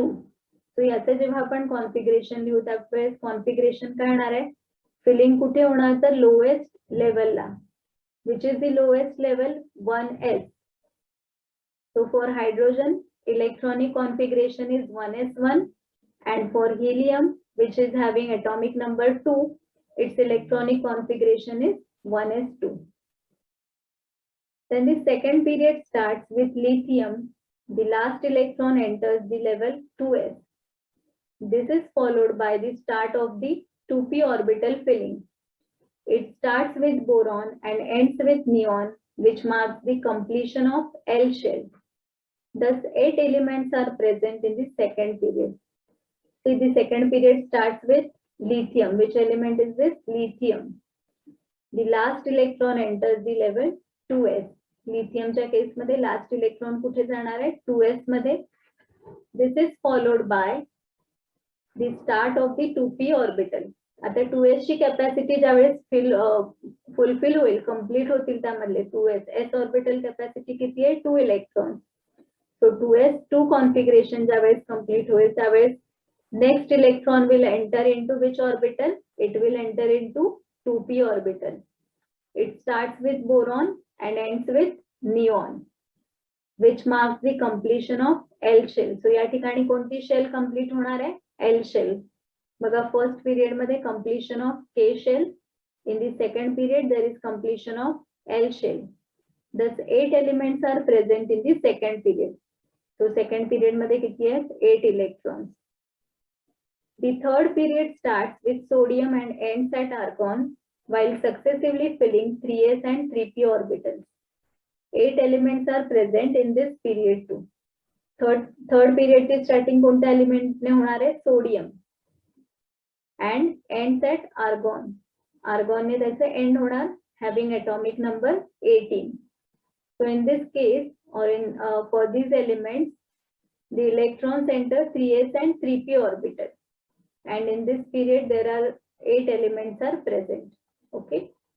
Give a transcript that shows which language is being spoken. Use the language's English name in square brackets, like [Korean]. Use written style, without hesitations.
[Marathi] So याचं जेव्हा आपण कॉन्फिगरेशन लिहू त्यावेळेस कॉन्फिगरेशन काय होणार आहे? फिलिंग कुठे होणार तर लोएस्ट लेवलला. [English] Which is the lowest level? 1s. So for hydrogen electronic configuration is 1s1 and for helium which is having atomic number 2 its electronic configuration is 1s2. Then the second period starts with lithium. The last electron enters the level 2s. This is followed by the start of the 2p orbital filling. It starts with boron and ends with neon, which marks the completion of L shell. Thus, 8 elements are present in the second period. See, the second period starts with lithium. Which element is this? Lithium. The last electron enters the level 2s. [Marathi] Lithium च्या केस मध्ये [English] last electron [Marathi] कुठे जाणार आहे? 2s मध्ये. [English] This is followed by the start of the 2p orbital. [Marathi] आता 2s ची capacity ज्यावेळेस fulfil होईल, कम्प्लीट होतील त्यामधले 2s. s ऑर्बिटल कॅपॅसिटी किती आहे? 2 इलेक्ट्रॉन. [English] So 2s2 configuration [Marathi] ज्यावेळेस [English] complete [Marathi] होईल त्यावेळेस [English] next electron will enter into which orbital? It will enter into 2p orbital. It starts with boron and ends with neon, which marks the completion of L shell. [Marathi] So या ठिकाणी कोणती shell complete होणार आहे? [English] L shell. [Marathi] बघा first period मध्ये [English] completion of K shell. In the second period there is completion of L shell. Thus 8 elements are present in the second period. So second period [Marathi] मध्ये किती आहेत? [English] 8 electrons. The third period starts with sodium and ends at argon while successively filling 3s and 3p orbitals. 8 elements are present in this period too. [Marathi] Third period ची starting कोणत्या element ने होणार आहे? Sodium. [English] And ends at argon. [Marathi] Argon ने त्याचे end होणार [English] having atomic number 18. So in this case or in for these elements the electrons enter 3s and 3p orbital, and in this period there are 8 elements are present. Okay.